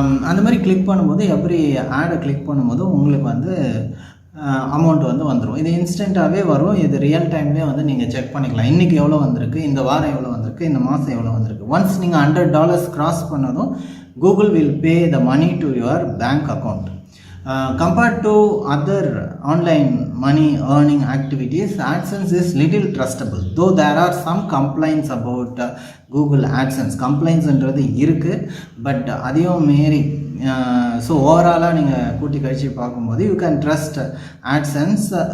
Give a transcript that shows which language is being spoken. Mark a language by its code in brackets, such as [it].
[ta] அந்த மாதிரி கிளிக் பண்ணும்போது எவ்ரி ஆடை கிளிக் பண்ணும்போது உங்களுக்கு வந்து அமௌண்ட் வந்து வந்துடும். இது இன்ஸ்டண்ட்டாகவே வரும். இது ரியல் டைம்லேயே வந்து நீங்கள் செக் பண்ணிக்கலாம். இன்றைக்கி எவ்வளோ வந்திருக்கு, இந்த வாரம் எவ்வளோ வந்திருக்கு, இந்த மாதம் எவ்வளோ வந்திருக்கு. ஒன்ஸ் நீங்கள் $100 கிராஸ் பண்ணதும் [en] Google will pay the money to your bank account. Compared to other online money earning activities, AdSense is little trustable, though there are some complaints about Google AdSense. [ta] Complaintsன்றது இருக்குது, பட் அதையும் மீறி so ஓவராலாக நீங்கள் கூட்டி கழிச்சு பார்க்கும்போது [en] You can trust AdSense.